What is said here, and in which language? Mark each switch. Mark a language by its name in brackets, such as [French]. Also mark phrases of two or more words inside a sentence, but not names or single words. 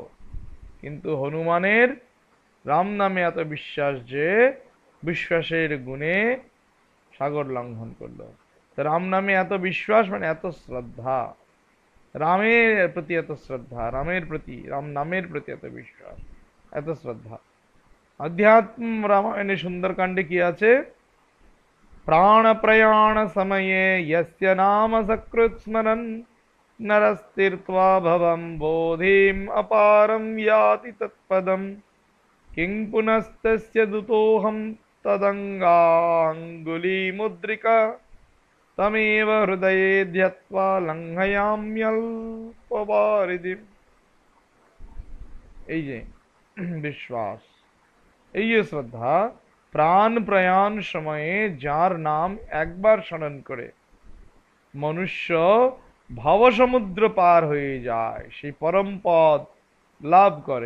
[Bangla] কিন্তু হনুমানের রাম নামে এত বিশ্বাস যে বিশ্বাসের গুণে সাগর লঙ্ঘন করলো। রাম নামে এত বিশ্বাস মানে এত শ্রদ্ধা, রামের প্রতি এত শ্রদ্ধা, রামের প্রতি, রাম নামের প্রতি এত বিশ্বাস, এত শ্রদ্ধা। অধ্যাত্ম রামায়ণে সুন্দরকাণ্ডে কী আছে? [Sanskrit] प्राण प्रयाण समये यस्य नाम सकृत् स्मरन् नरस्तीर्त्वा भवं बोधिम् अपारं याति तत्पदम् किं पुनस्तस्य दूतोऽहं तदङ्गाङ्गुलिमुद्रिका तमेव हृदये ध्यत्वा लङ्घयाम्यल्पवारिधिम्। [Bangla] এই যে বিশ্বাস, এই যে শ্রদ্ধা, প্রাণ প্রয়াণ সময়ে যার নাম একবার স্মরণ করে মনুষ্য ভবসমুদ্র পার হয়ে যায়, সেই পরম পদ লাভ করে।